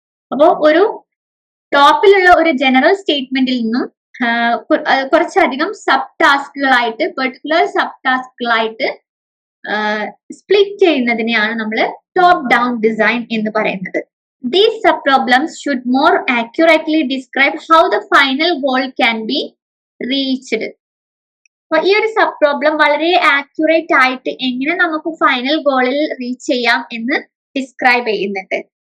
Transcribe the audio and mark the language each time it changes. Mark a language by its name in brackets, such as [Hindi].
[Malayalam] അപ്പോൾ ഒരു ടോപ്പിലുള്ള ഒരു ജനറൽ സ്റ്റേറ്റ്മെന്റിൽ നിന്നും കുറച്ചധികം സബ് ടാസ്കുകളായിട്ട് പെർട്ടിക്കുലർ സബ് ടാസ്കുകളായിട്ട് സ്പ്ലിറ്റ് ചെയ്യുന്നതിനെയാണ് നമ്മൾ ടോപ്പ് ഡൗൺ ഡിസൈൻ എന്ന് പറയുന്നത്. [English] These subproblems should more accurately describe how the final goal can be reached. [Malayalam] അപ്പൊ ഈ ഒരു സബ് പ്രോബ്ലം വളരെ ആക്യുറേറ്റ് ആയിട്ട് എങ്ങനെ നമുക്ക് ഫൈനൽ ഗോളിൽ റീച്ച് ചെയ്യാം എന്ന് ഡിസ്ക്രൈബ് ചെയ്യുന്നുണ്ട്.